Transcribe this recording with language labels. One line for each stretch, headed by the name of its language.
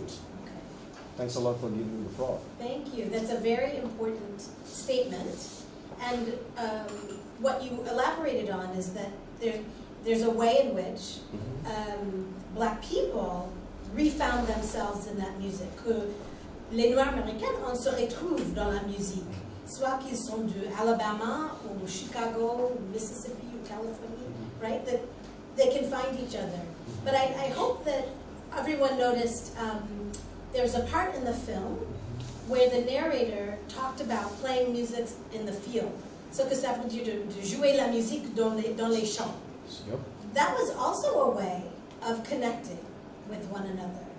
English: Okay. Thanks a lot for giving me the floor. Thank you. That's a very important statement. And what you elaborated on is that there's a way in which black people refound themselves in that music.
French: Que les Noirs américains, on se retrouve dans la musique. Soit qu'ils sont de Alabama ou Chicago, Mississippi ou California, right?
English: That they can find each other. But I hope that everyone noticed there's a part in the film where the narrator talked about playing music in the field.
French: Ce que ça veut dire de jouer la musique dans les champs.
English: Yep. That was also a way of connecting with one another.